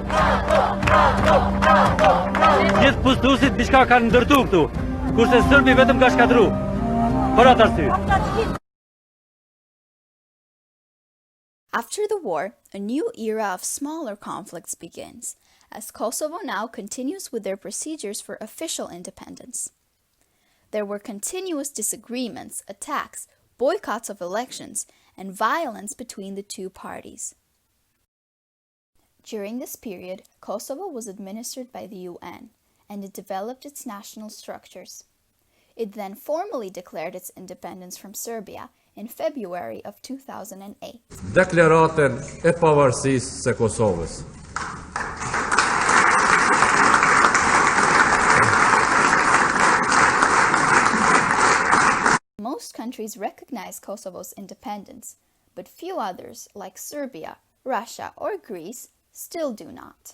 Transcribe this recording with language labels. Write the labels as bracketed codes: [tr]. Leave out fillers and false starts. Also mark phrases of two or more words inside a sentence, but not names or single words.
[sq] Gjithë pushtuesit diçka kanë ndërtu këtu, kurse Serbi vetëm ka shkatru. Për atë arsye. [en] After the war, a new era of smaller conflicts begins, as Kosovo now continues with their procedures for official independence. There were continuous disagreements, attacks, boycotts of elections, and violence between the two parties. During this period, Kosovo was administered by the UN, and it developed its national structures. It then formally declared its independence from Serbia in February of 2008. [sq] Deklaratën e pavarësisë së Kosovës. [en] Most countries recognize Kosovo's independence, but few others, like Serbia, Russia, or Greece, still do not.